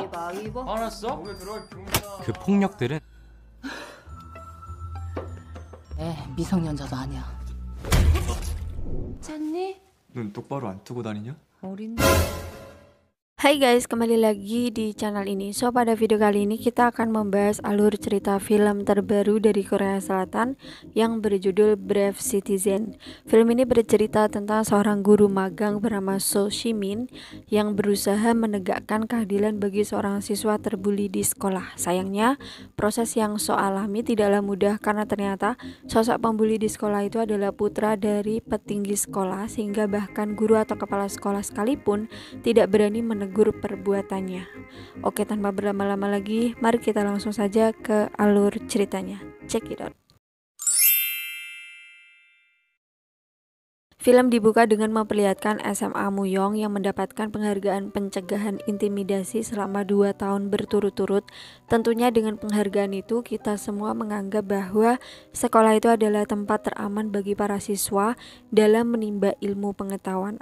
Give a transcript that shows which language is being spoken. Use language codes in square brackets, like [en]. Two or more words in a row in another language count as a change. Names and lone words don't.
[ko] 야, 입어. 화났어? 몸에 들어갈 병이야. 그 폭력들은 미성년자도 아니야. 잤니? 눈 똑바로 안 뜨고 다니냐? 어린데. [id] Hai guys, kembali lagi di channel ini. So, pada video kali ini kita akan membahas alur cerita film terbaru dari Korea Selatan yang berjudul Brave Citizen. Film ini bercerita tentang seorang guru magang bernama So Shimin yang berusaha menegakkan keadilan bagi seorang siswa terbuli di sekolah. Sayangnya, proses yang So alami tidaklah mudah karena ternyata sosok pembuli di sekolah itu adalah putra dari petinggi sekolah, sehingga bahkan guru atau kepala sekolah sekalipun tidak berani menegur perbuatannya. Oke, tanpa berlama-lama lagi, mari kita langsung saja ke alur ceritanya. [en] Check it out. [id] Film dibuka dengan memperlihatkan SMA Muyong yang mendapatkan penghargaan pencegahan intimidasi selama 2 tahun berturut-turut. Tentunya dengan penghargaan itu kita semua menganggap bahwa sekolah itu adalah tempat teraman bagi para siswa dalam menimba ilmu pengetahuan.